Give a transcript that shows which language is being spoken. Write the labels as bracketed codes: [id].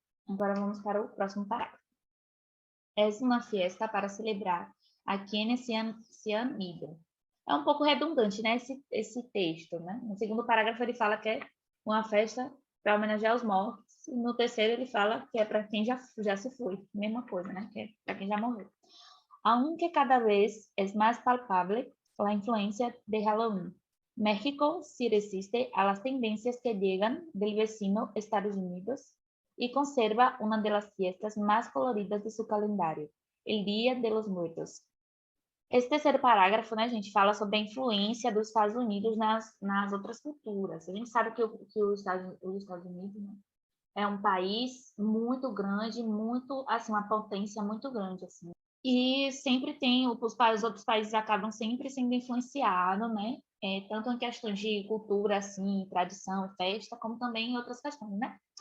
[pt] Agora vamos para o próximo parágrafo. [es] Es uma fiesta para celebrar a quienes se han ido. [pt] É um pouco redundante, né, esse texto, né? No segundo parágrafo ele fala que é uma festa para homenagear os mortos, e no terceiro ele fala que é para quem já se foi, mesma coisa, né? Que é para quem já morreu. [es] Aunque cada vez es más palpable la influencia de Halloween, México sí resiste a las tendencias que llegan del vecino Estados Unidos y conserva una de las fiestas más coloridas de su calendario, el Día de los Muertos. [pt] Esse terceiro parágrafo, né, gente, fala sobre a influência dos Estados Unidos nas outras culturas. A gente sabe que os Estados Unidos, né, é um país muito grande, muito, assim, uma potência muito grande, assim. E sempre tem, os outros países acabam sempre sendo influenciados, né, tanto em questões de cultura, assim, tradição, festa, como também em outras questões, né?